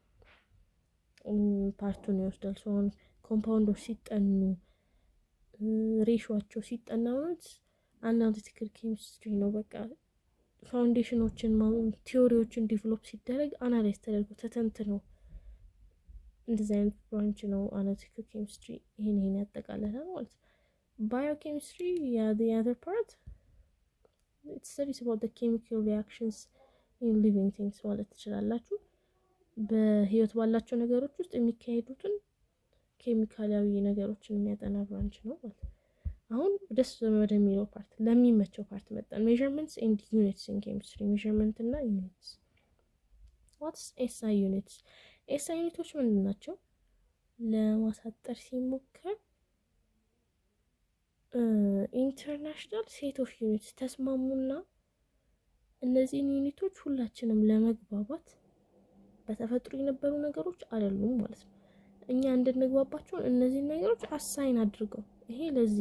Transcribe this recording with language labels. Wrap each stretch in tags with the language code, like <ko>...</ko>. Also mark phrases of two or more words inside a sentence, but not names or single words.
<am>ፓርቱን ይወስዳል። ሲሆን ኮምፓውንዶች ሲጠኑ ሬሾቸው ሲጠና ማለት</am> <en>analytical chemistry</en> <am>ነው። በቃ ፋውንዴሽኖችን ቲዮሪዎችን ዲቨሎፕ ሲደረግ አናላይዝ ተደርጎ ተተንትነው እንደዚህ አይነት ብራንች ነው</am> <en>analytical chemistry።</en> <am>ይሄን ያጠቃልላል ማለት ነው። ባዮኬሚስትሪ</am> <en>the other part it studies about the chemical reactions in living things</en> <am>ማለት ትችላላችሁ። በህይወት ባላቸው ነገሮች ውስጥ የሚካሄዱትን ኬሚካላዊ ነገሮችን የሚያጠና ብራንች ነው ማለት ነው። አሁን ደስ ወደሚለው ፓርት ለሚመቸው ፓርት መጣን።</am> <en>measurements and units in chemistry measurement</en> <am>እና</am> <en>units what's SI units?</en> <am>SI ዩኒቶች ምንድን ናቸው? ለማሳጠር ሲሞከር</am> <en>international set of units</en> <am>ተስማሙና እነዚህን ዩኒቶች ሁላችንም ለመግባባት በተፈጥሮ የነበሩ ነገሮች አይደሉም ማለት ነው። እኛ እንድንግባባቸው እነዚህን ነገሮች አሳይን አድርገው ይሄ ለዚህ</am>